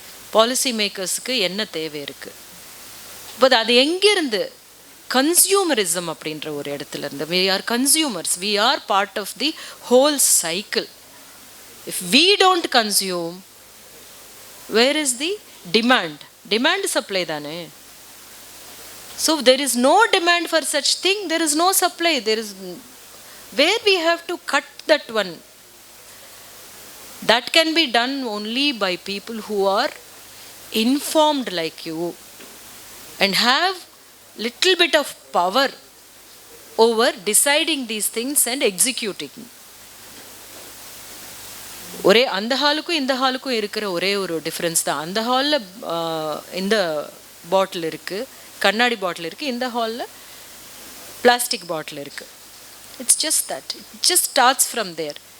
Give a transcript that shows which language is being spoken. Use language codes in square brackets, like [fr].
[ta] Policy மேக்கர்ஸ்க்கு என்ன தேவை இருக்குது? பட் அது எங்கேருந்து? கன்சியூமரிசம் அப்படின்ற ஒரு இடத்துல இருந்து. [en] we are consumers, we are part of the whole cycle. if we don't consume, where is the demand supply தானே. so there is no demand for such thing, there is no supply, there is where we have to cut that one. that can be done only by people who are informed like you and have little bit of power over deciding these things and executing. [ta] ஒரே அந்த ஹாலுக்கும் இந்த ஹாலுக்கும் இருக்கிற ஒரே ஒரு difference தான். அந்த ஹாலில் இந்த பாட்டில் இருக்குது, கண்ணாடி பாட்டில் இருக்குது. இந்த ஹாலில் பிளாஸ்டிக் பாட்டில் இருக்குது. [en] It's just that, it just starts from there.